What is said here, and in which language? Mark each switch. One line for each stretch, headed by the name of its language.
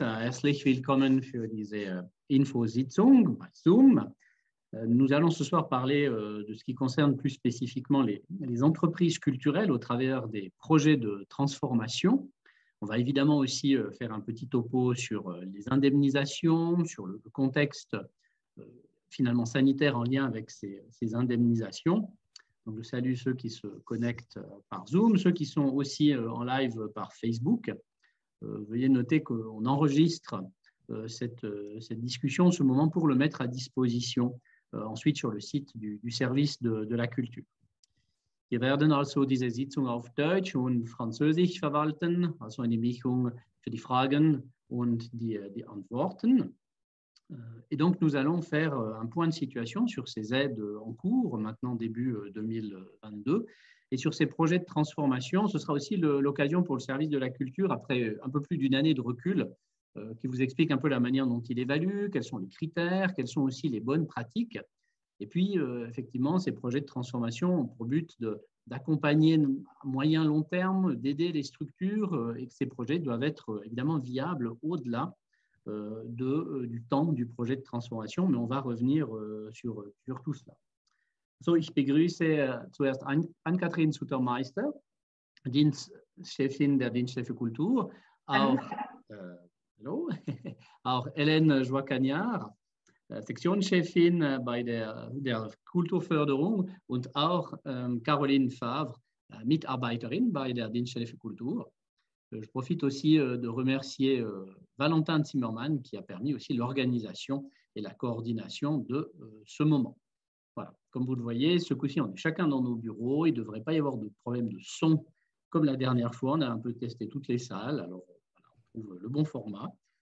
German: Herzlich willkommen für diese Infositzung bei Zoom.
French: Nous allons ce soir parler de ce qui concerne plus spécifiquement les entreprises culturelles au travers des projets de transformation. On va évidemment aussi faire un petit topo sur les indemnisations, sur le contexte finalement sanitaire en lien avec ces indemnisations. Donc, je salue ceux qui se connectent par Zoom, ceux qui sont aussi en live par Facebook. Veuillez noter qu'on enregistre cette discussion, ce moment, pour le mettre à disposition ensuite sur le site du service de la culture.
German: Wir werden also diese Sitzung auf Deutsch und Französisch verwalten, also eine Mischung für die Fragen und die Antworten.
French: Et donc, nous allons faire un point de situation sur ces aides en cours, maintenant début 2022, et sur ces projets de transformation. Ce sera aussi l'occasion pour le service de la culture, après un peu plus d'une année de recul, qui vous explique un peu la manière dont il évalue, quels sont les critères, quelles sont aussi les bonnes pratiques. Et puis, effectivement, ces projets de transformation ont pour but d'accompagner à moyen long terme, d'aider les structures, et que ces projets doivent être évidemment viables au-delà du temps du projet de transformation, mais on va revenir sur tout cela.
German: So, ich begrüße zuerst Anne-Kathrin Sutter-Meister, Dienstchefin der Dienststelle für Kultur, auch, hallo, auch Hélène Joie-Cagnard, Sektionschefin bei der Kulturförderung und auch Caroline Favre, Mitarbeiterin bei der Dienststelle für Kultur.
French: Je profite aussi de remercier Valentin Zimmermann qui a permis aussi l'organisation et la coordination de ce moment. Voilà, comme vous le voyez, ce coup-ci, on est chacun dans nos bureaux. Il ne devrait pas y avoir de problème de son comme la dernière fois. On a un peu testé toutes les salles, alors voilà, on trouve le bon format.